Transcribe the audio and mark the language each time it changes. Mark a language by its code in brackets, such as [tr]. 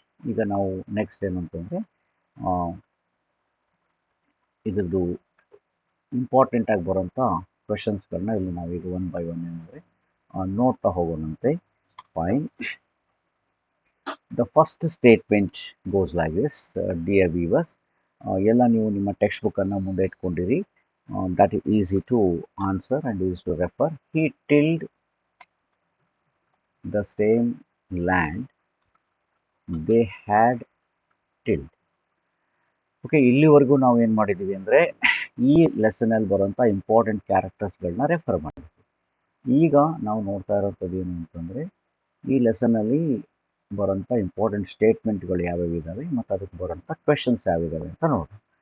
[kn] ಈಗ ನಾವು ನೆಕ್ಸ್ಟ್ ಏನಂತಂದರೆ ಇದ್ರದ್ದು ಇಂಪಾರ್ಟೆಂಟಾಗಿ ಬರೋಂಥ ಕ್ವೆಶನ್ಸ್ಗಳನ್ನ ಇಲ್ಲಿ ನಾವೀಗ ಒನ್ ಬೈ ಒನ್ ಏನಂದರೆ ನೋಡ್ತಾ ಹೋಗೋಣಂತೆ. Fine. [en] The first statement goes like this. Dear viewers, [kn] ಎಲ್ಲ ನೀವು ನಿಮ್ಮ ಟೆಕ್ಸ್ಟ್ ಬುಕ್ಕನ್ನು ಮುಂದೆ ಇಟ್ಕೊಂಡಿರಿ. [en] that is easy to answer and easy to refer. He tilled the same land they had tilled. [kn] Okay, ಇಲ್ಲಿವರೆಗೂ ನಾವು ಏನು ಮಾಡಿದ್ದೀವಿ ಅಂದರೆ ಈ ಲೆಸನಲ್ಲಿ ಬರೋಂಥ ಇಂಪಾರ್ಟೆಂಟ್ ಕ್ಯಾರೆಕ್ಟರ್ಸ್ಗಳನ್ನ ರೆಫರ್ ಮಾಡಿದ್ವಿ. ಈಗ ನಾವು ನೋಡ್ತಾ ಇರೋಂಥದ್ದು ಏನು ಅಂತಂದರೆ ಈ ಲೆಸನಲ್ಲಿ ಬರೋಂಥ ಇಂಪಾರ್ಟೆಂಟ್ ಸ್ಟೇಟ್ಮೆಂಟ್ಗಳು ಯಾವ್ಯಾವ ಇದ್ದಾವೆ ಮತ್ತು ಅದಕ್ಕೆ ಬರೋಂಥ ಕ್ವೆಶನ್ಸ್ ಯಾವಿದ್ದಾವೆ ಅಂತ ನೋಡೋಣ.